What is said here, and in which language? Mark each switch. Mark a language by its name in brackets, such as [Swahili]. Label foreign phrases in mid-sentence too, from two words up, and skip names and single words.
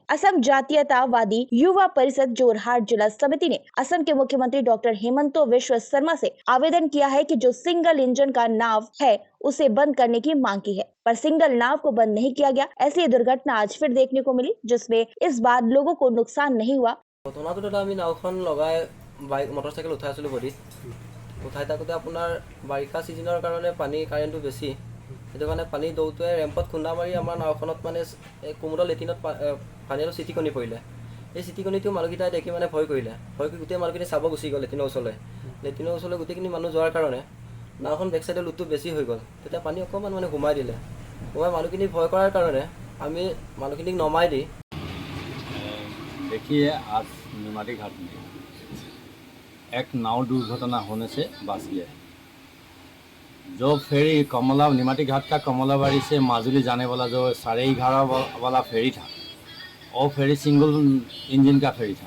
[Hindi] असम जातीयतावादी युवा परिषद जोरहाट जिला समिति ने असम के मुख्यमंत्री डॉक्टर हेमंत बिस्वा शर्मा से आवेदन किया है कि जो सिंगल इंजन का नाव है उसे बंद करने की मांग की है, पर सिंगल नाव को बंद नहीं किया गया। ऐसी दुर्घटना आज फिर देखने को मिली, जिसमें इस बार लोगों को नुकसान नहीं हुआ। [Assamese] नावখন लगाए বাইক মটৰচাইকেল উঠাই আছিলোঁ বডিত, উঠাই থাকোঁতে আপোনাৰ বাৰিষা ছিজনৰ কাৰণে পানী কাৰেণ্টটো বেছি, সেইটো কাৰণে পানী দৌটোৱে ৰেম্পত খুন্দা মাৰি আমাৰ নাওখনত মানে কোমোৰৰ লেটিনত পানী অলপ চিটিকনি পৰিলে। এই চিটিকনিটো মানুহকেইটাই দেখি মানে ভয় কৰিলে, ভয় কৰি গোটেই মানুহখিনি চাব গুচি গ'ল লেটিনৰ ওচৰলৈ গোটেইখিনি মানুহ যোৱাৰ কাৰণে নাওখন [English] back side [Assamese] লুটটো বেছি হৈ গ'ল। তেতিয়া পানী অকণমান মানে সোমাই দিলে, সোমাই মানুহখিনি ভয় কৰাৰ কাৰণে আমি মানুহখিনিক নমাই দি। [Hindi] देखिए, आज निमाटी घाट में एक नाव दुर्घटना होने से बच गया। जो फेरी निमाटी घाट का कमलाबाड़ी से माजुली जाने वाला जो 11:30 वाला फेरी था, वो फेरी सिंगल इंजन का फेरी था।